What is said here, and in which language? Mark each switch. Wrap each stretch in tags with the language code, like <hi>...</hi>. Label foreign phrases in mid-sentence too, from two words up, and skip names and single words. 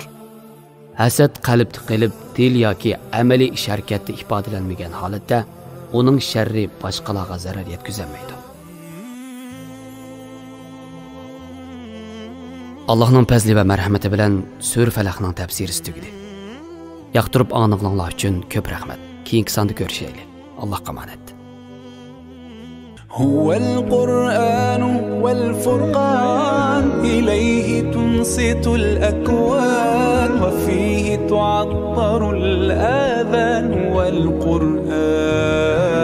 <uz>Hasad qalbda qilib, dil yoki amaliy ish harakatda ifodalanmagan holatda uning sharri boshqalarga zarar yetkazmaydi. Allohning fazli va marhamati bilan Sura Falaqning tafsiri tugadi. Yoqtirib anglanglar uchun ko'p rahmat. Keyingi sonda ko'rishaylik. Allohga omonat.</uz> <ar>هو القرآن والفرقان إليه تنصت الأكوان وفيه تعطر الآذان والقرآن</ar>